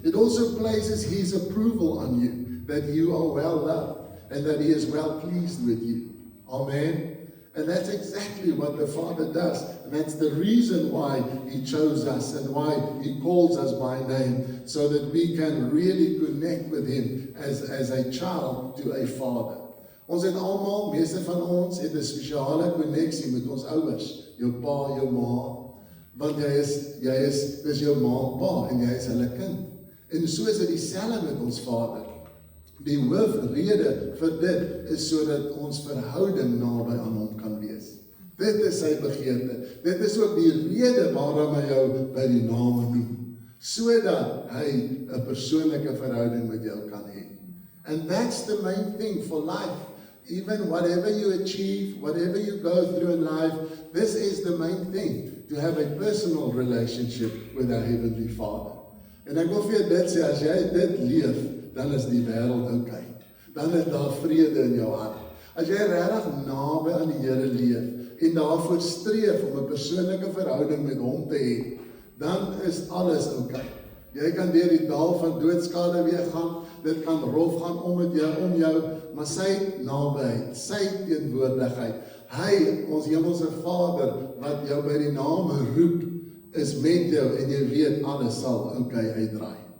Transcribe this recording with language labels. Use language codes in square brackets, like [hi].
[en] It also places His approval on you, that you are well loved and that He is well pleased with you. Amen. And that's exactly what the Father does. And that's the reason why He chose us and why He calls us by name, so that we can really connect with Him as a child to a Father. [af] Ons het almal, meeste van ons, het 'n spesiale koneksie met ons ouers, jou pa, jou ma, want dis jou ma en pa en jy is hulle kind. En so is dit dieselfde met ons Vader. Die hoofrede vir dit is sodat ons verhouding naby aan Hom kan wees. Dit is sy begeerte. Dit is ook die rede waarom hy jou by die name noem, sodat hy 'n persoonlike verhouding met jou kan hê. [en] And that's the main thing for life. Even whatever you achieve, whatever you go through in life, this is the main thing, to have a personal relationship with our Heavenly Father. [af] En ek wil vir jou dit sê, as jy dit leef, dan is die wêreld oukei. Dan is daar vrede in jou hart. As jy regtig naby aan die Here leef en daarvoor streef om 'n persoonlike verhouding met Hom te hê, dan is alles oukei. Jy kan deur die dal van doodskade weer gaan, dit kan rof gaan om jou, maar sy nabyheid, sy teenwoordigheid, hy, ons hemelse Vader, wat jou by die name roep, is met jou en jy weet alles sal oukei uitdraai.